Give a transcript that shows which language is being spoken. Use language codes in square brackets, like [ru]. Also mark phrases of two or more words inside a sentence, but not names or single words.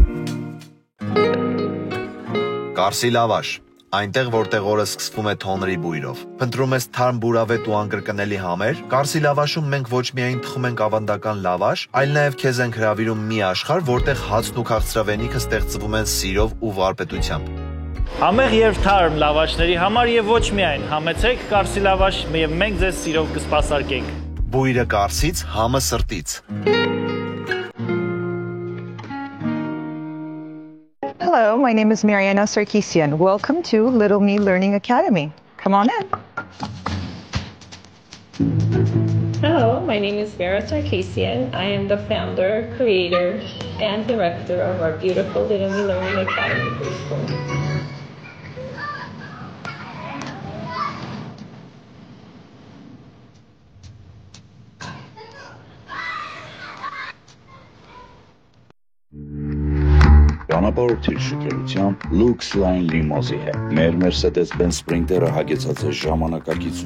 [hy] Կարսի լավաշ, այնտեղ որտեղ օրը սկսվում է թոնրի բույրով։ Փնտրում ես թարմ բուրավետ ու անկրկնելի համեր։ Կարսի լավաշում մենք ոչ միայն թխում ենք ավանդական լավաշ, այլ նաև քեզ ենք հրավիրում մի աշխարհ, որտեղ հացն ու քաղցրավենիքը ստեղծվում են սիրով ու վարպետությամբ։ Համեղ եւ թարմ լավաշների համար եւ ոչ միայն համեցեք Կարսի լավաշ եւ մենք ձեզ սիրով կսպասարկենք։ Բույրը Կարսից, համը սրտից։ [en] Hello, my name is Mariana Sarkisian. Welcome to Little Me Learning Academy. Come on in. Hello, my name is Vera Sarkisian. I am the founder, creator, and director of our beautiful Little Me Learning Academy preschool. [hy] Ճանապարհորդիր շքերությամբ Lux Line Limousine հետ։ Մեր Mercedes-Benz Sprinter-ը հագեցած է ժամանակակից